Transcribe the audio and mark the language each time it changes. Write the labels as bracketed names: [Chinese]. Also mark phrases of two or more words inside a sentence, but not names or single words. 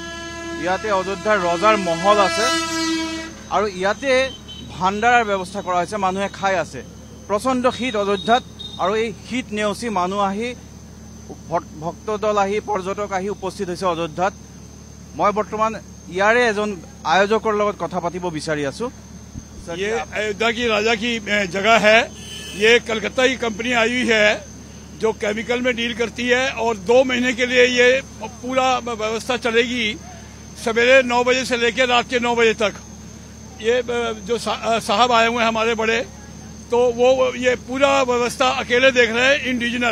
[Assamese] ইয়াতে অযোধ্যাৰ ৰজাৰ মহল আছে আৰু ইয়াতে ভাণ্ডাৰাৰ ব্যৱস্থা কৰা হৈছে, মানুহে খাই আছে। প্ৰচণ্ড শীত অযোধ্যাত আৰু এই শীত নেওচি মানুহ আহি ভক্তদল আহি পৰ্যটক আহি উপস্থিত হৈছে অযোধ্যাত। মই বৰ্তমান ইয়াৰে এজন আয়োজকৰ লগত কথা পাতিব বিচাৰি আছো। [Hindi] ये अयोध्या की राजा की जगह है। ये कलकत्ता की कंपनी आई हुई है जो केमिकल में डील करती है और 2 महीने के लिए ये पूरा व्यवस्था चलेगी, सवेरे 9 बजे से लेकर रात के 9 बजे तक। ये जो साहब आए हुए हैं हमारे बड़े, तो वो ये पूरा व्यवस्था अकेले देख रहे हैं इंडिविजुअल।